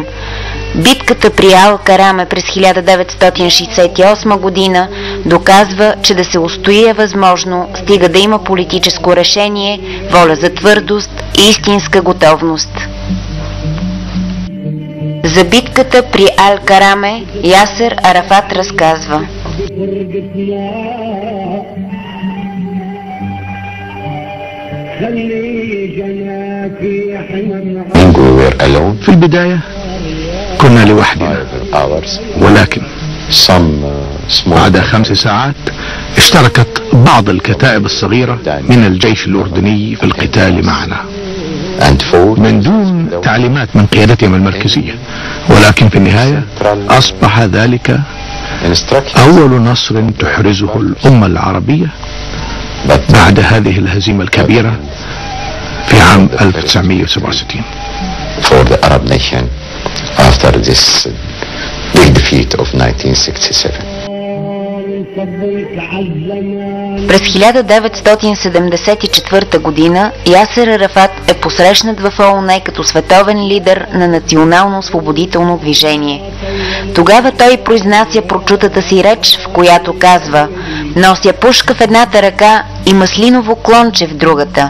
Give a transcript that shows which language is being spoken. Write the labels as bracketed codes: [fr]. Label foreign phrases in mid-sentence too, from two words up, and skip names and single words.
[bg] Битката при Ал-Караме през 1968 година доказва, че да се устои е възможно, стига да има политическо решение, воля за твърдост и истинска готовност. За битката при Ал-Караме Ясер Арафат разказва: [ar] في البداية كنا لوحدنا، ولكن بعد 5 ساعات اشتركت بعض الكتائب الصغيرة من الجيش الأردني في القتال معنا من دون تعليمات من قيادتهم المركزية، ولكن في النهاية أصبح ذلك أول نصر تحرزه الأمة العربية بعد هذه الهزيمة الكبيرة في عام 1967. [en] For the Arab nation after this big defeat of 1967. [bg] През 1974 година Ясер Арафат е посрещнат в ООН като световен лидер на национално-освободително движение. Тогава той произнася прочутата си реч, в която казва: "Нося пушка в едната ръка и маслиново клонче в другата.